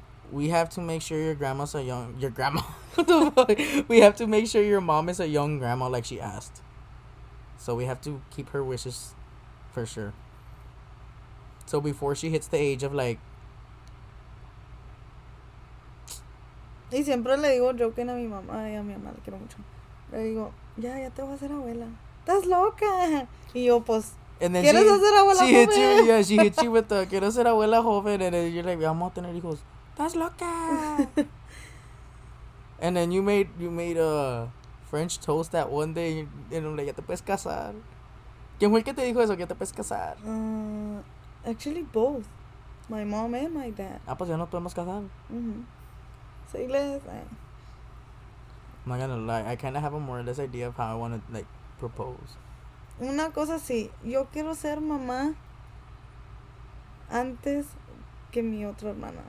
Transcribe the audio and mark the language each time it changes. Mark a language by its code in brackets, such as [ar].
[en] We have to make sure your grandma's a young... Your grandma? We have to make sure your mom is a young grandma like she asked. So we have to keep her wishes for sure. So before she hits the age of like... [es] Y siempre le digo joking a mi mamá y a mi mamá, le quiero mucho. Le digo, ya te voy a hacer abuela. ¿Estás loca? Y yo, pues, ¿quieres hacer abuela joven? [en] She hits you with the, [es] quiero ser abuela joven. [en] And then you're like, [es] vamos a tener hijos. ¿Estás loca? [en] And then you made French toast that one day. And I'm like, [es] ya te puedes casar. ¿Quién fue el que te dijo eso? Que ya te puedes casar. [en] Actually, both. My mom and my dad. [es] Pues ya nos podemos casar. [en] Say less. I'm not gonna lie. I kind of have a more or less idea of how I want to, like, propose. [es] Una cosa sí. Yo quiero ser mamá antes que mi otra hermana.